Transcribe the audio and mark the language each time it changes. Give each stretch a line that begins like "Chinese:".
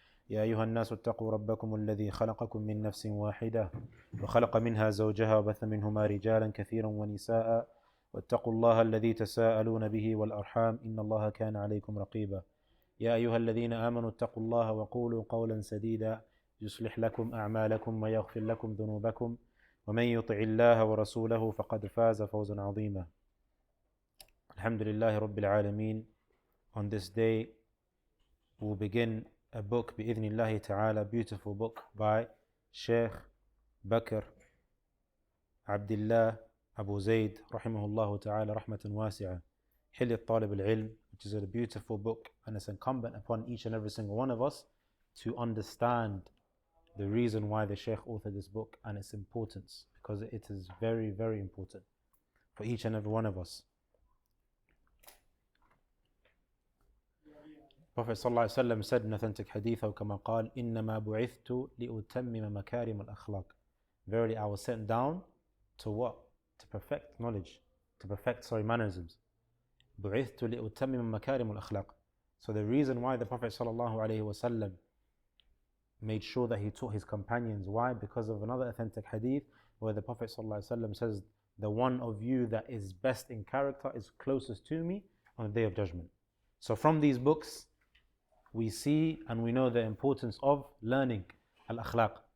Arabic: يا أيها الناس اتقوا ربكم الذي خلقكم من نفس واحدة وخلق منها زوجها وبث منهما رجالا كثيرا ونساء واتقوا الله الذي تساءلون به والأرحام إن الله كان عليكم رقيبا. يا أيها الذين آمنوا اتقوا الله وقولوا قولا سديدا يصلح لكم أعمالكم ويغفر لكم ذنوبكم ومن يطع الله ورسوله فقد فاز فوزا عظيما. الحمد لله رب العالمين.
English: On this day we'll begin a book
Arabic: بإذن الله تعالى,
English: a beautiful book by Sheikh Bakr Abdullah Abu Zayd rahimahullah ta'ala rahmatan wasi'ah, Hilyat Talib Al-Ilm, which is a beautiful book, and it's incumbent upon each and every single one of us to understand the reason why the Sheikh authored this book and its importance, because it is very, very important for each and every one of us. Prophet ﷺ said in authentic hadith,
Arabic: كما قال إنما بعثت لأتمم مكارم الأخلاق.
English: Verily I was sent down to what? To perfect knowledge, to perfect mannerisms.
Arabic: بعثت لأتمم مكارم الأخلاق.
English: So the reason why the Prophet ﷺ made sure that he taught his companions, why? Because of another authentic hadith where the Prophet ﷺ says, the one of you that is best in character is closest to me on the Day of Judgment. So from these books we see and we know the importance of learning al-akhlaq.